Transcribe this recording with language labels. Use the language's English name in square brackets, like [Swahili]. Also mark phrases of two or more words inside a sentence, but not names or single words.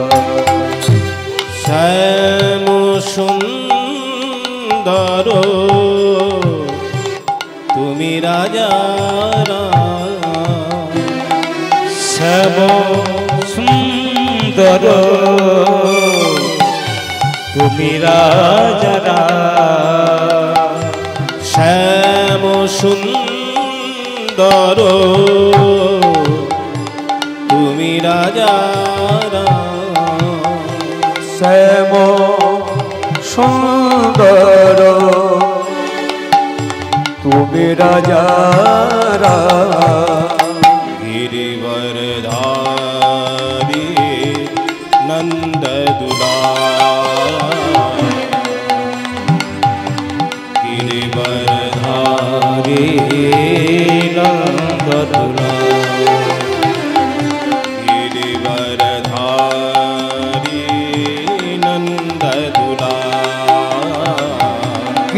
[Bangla] শ্যাম সুন্দর তুমি রাজা শ্যাম সুন্দর তুমি রাজা শ্যাম সুন্দর তুমি রাজা শ্যাম সুন্দর তুমি রাজা [Hindi] गिरिवरधारी नंद दुलार गिरिवरधारी नंद दुलार गिरिवरधारी नंद दुलार